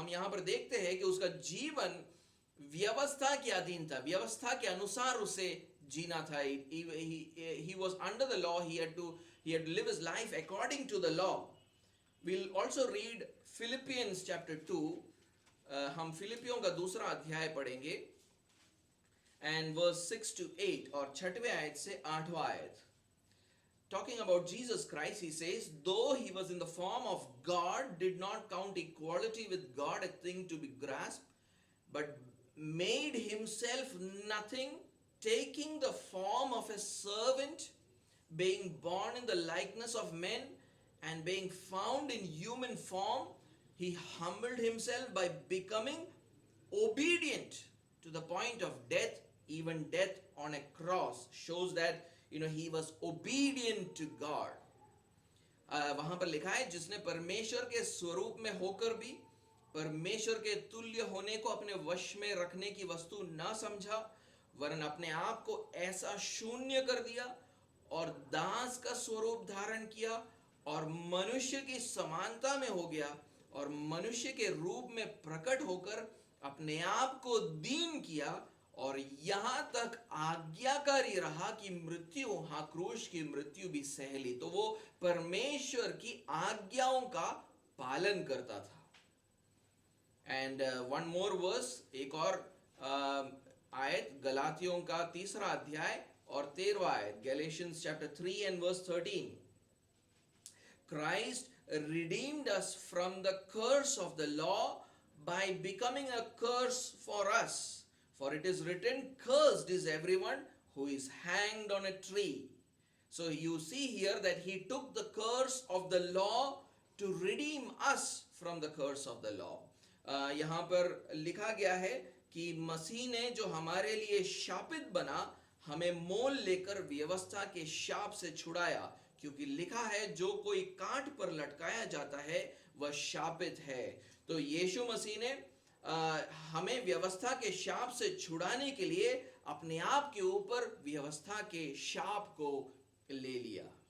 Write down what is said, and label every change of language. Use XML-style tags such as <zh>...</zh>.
<hi>हम यहाँ पर देखते हैं कि उसका जीवन व्यवस्था के अधीन था, व्यवस्था के अनुसार उसे जीना था.</hi> <en>He was under the law. He had to live his life according to the law. We'll also read Philippians chapter 2.</en> <hi>हम फिलिपियों का दूसरा अध्याय पढ़ेंगे</hi> <en>and verse 6 to 8</en> <hi>और 6वें आयत से 8वां आयत.</hi> <en>Talking about Jesus Christ, he says, though he was in the form of God, did not count equality with God a thing to be grasped, but made himself nothing, taking the form of a servant, being born in the likeness of men, and being found in human form, he humbled himself by becoming obedient to the point of death, even death on a cross. Shows that he was obedient to God.</en> <hi>वहां पर लिखा है, जिसने परमेश्वर के स्वरूप में होकर भी परमेश्वर के तुल्य होने को अपने वश में रखने की वस्तु न समझा, वरन अपने आप को ऐसा शून्य कर दिया और दास का स्वरूप धारण किया और मनुष्य की समानता में हो गया और मनुष्य के रूप में प्रकट होकर अपने आप को दीन किया और यहाँ तक आज्ञाकारी रहा कि मृत्यु, क्रूस की मृत्यु भी सह ली. तो वो परमेश्वर की आज्ञाओं का पालन करता था.</hi> <en>and one more verse,</en> <hi>एक और आयत, गलातियों का तीसरा अध्याय और 13वां आयत,</hi> <en>Galatians chapter 3 and verse 13. Christ redeemed us from the curse of the law by becoming a curse for us. For it is written, cursed is everyone who is hanged on a tree. So you see here that he took the curse of the law to redeem us from the curse of the law.</en> <hi>यहाँ पर लिखा गया है कि मसीह ने जो हमारे लिए शापित बना, हमें मोल लेकर व्यवस्था के शाप से छुड़ाया, क्योंकि लिखा है, जो कोई कांट पर लटकाया जाता है वह शापित है. तो यीशु मसीह ने हमें व्यवस्था के शाप से छुड़ाने के लिए अपने आप के ऊपर व्यवस्था के शाप को ले लिया.</hi>